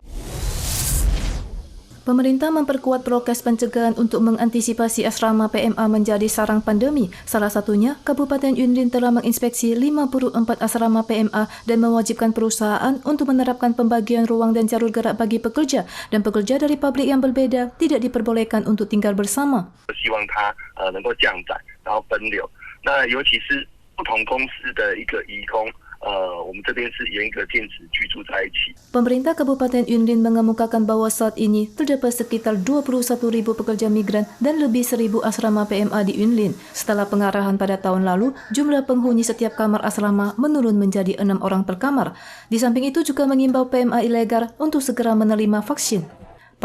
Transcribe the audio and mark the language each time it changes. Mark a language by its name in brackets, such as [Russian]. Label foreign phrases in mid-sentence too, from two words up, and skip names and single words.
[Indonesian] Pemerintah memperkuat prokes pencegahan untuk mengantisipasi asrama PMA menjadi sarang pandemi. Salah satunya, Kabupaten Yunlin telah menginspeksi 54 asrama PMA dan mewajibkan perusahaan untuk menerapkan pembagian ruang dan jalur gerak bagi pekerja dan pekerja dari pabrik yang berbeda tidak diperbolehkan untuk tinggal bersama. [Chinese] 希望它能够降载，然后分流。那尤其是不同公司的一个移工。我们这边是严格禁止居住在一起。 [Indonesian] Pemerintah Kabupaten Yunlin mengemukakan bahwa saat ini terdapat sekitar 21.000 pekerja migran dan lebih 1.000 asrama PMA di Yunlin. Setelah pengarahan pada tahun lalu, jumlah penghuni setiap kamar asrama menurun menjadi 6 orang per kamar. Di samping itu juga mengimbau PMA ilegal untuk segera menerima vaksin.